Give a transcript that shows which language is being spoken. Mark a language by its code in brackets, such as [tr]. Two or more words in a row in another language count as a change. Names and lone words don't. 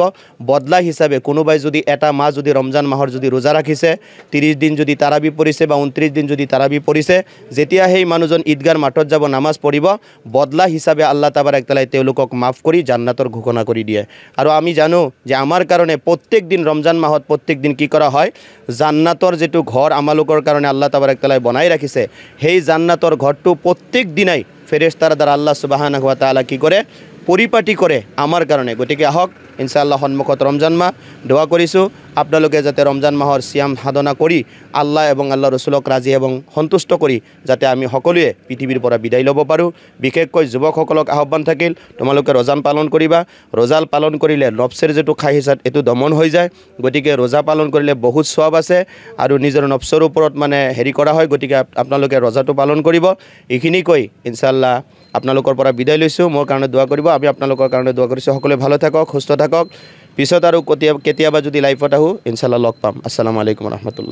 [as] বদলা হিচাপে কোনোবাই যদি এটা মাহ যদি ৰমজান মাহৰ যদি ৰোজা ৰাখিছে, 30 দিন যদি তাৰাবি পঢ়িছে বা 29 দিন যদি তাৰাবি পঢ়িছে, যেতিয়া সেই মানুহজন ঈদগাৰ মাঠত যাব নামাজ পঢ়িব, বদলা হিচাপে আল্লাহ [ar] تبارك وتعالى [as] তেওঁলোকক মাফ কৰি জান্নাতৰ ঘোষণা কৰি দিয়ে। আৰু আমি জানো যে আমাৰ কাৰণে প্ৰত্যেক দিন ৰমজান মাহত প্ৰত্যেক দিন কি কৰা হয়, জান্নাতৰ যেটো ঘৰ আমালোকৰ কাৰণে আল্লাহ [ar] تبارك وتعالى [as] বনাই ৰাখিছে, সেই জান্নাতৰ ঘৰটো প্ৰত্যেক দিনাই ফেৰেশতাৰ দ্বাৰা [ar] الله سبحانه وتعالى [as] কি কৰে, পৰিপাটি কৰে আমাৰ কাৰণে। গতিকে আহক ইনশাআল্লাহ সন্মুখত ৰমজান মাহ, দোৱা কৰিছোঁ আপোনালোকে যাতে ৰমজান মাহৰ সিয়াম সাধনা কৰি আল্লাহ এবং আল্লাহ ৰসুলক ৰাজি এবং সন্তুষ্ট কৰি যাতে আমি সকলোৱে পৃথিৱীৰ পৰা বিদায় ল'ব পাৰোঁ। বিশেষকৈ যুৱকসকলক আহ্বান থাকিল, তোমালোকে ৰমজান পালন কৰিবা। ৰোজা পালন কৰিলে নফচৰ যেটো খাহিছাত এইটো দমন হৈ যায়। গতিকে ৰোজা পালন কৰিলে বহুত সওয়াব আছে আৰু নিজৰ নফচৰ ওপৰত মানে হেৰি কৰা হয়। গতিকে আপোনালোকে ৰোজাটো পালন কৰিব। এইখিনি কৈ ইনশাআল্লাহ আপোনালোকৰ পৰা বিদায় লৈছোঁ। মোৰ কাৰণে দোৱা কৰিব, আমি আপোনালোকৰ কাৰণে দোৱা কৰিছোঁ। সকলোৱে ভালো থাকক, সুস্থ থাকক। পিছত আৰু কেতিয়াবা যদি লাইভত আহোঁ ইনশাআল্লাহ লগ পাম। [ar] السلام عليكم ورحمة الله.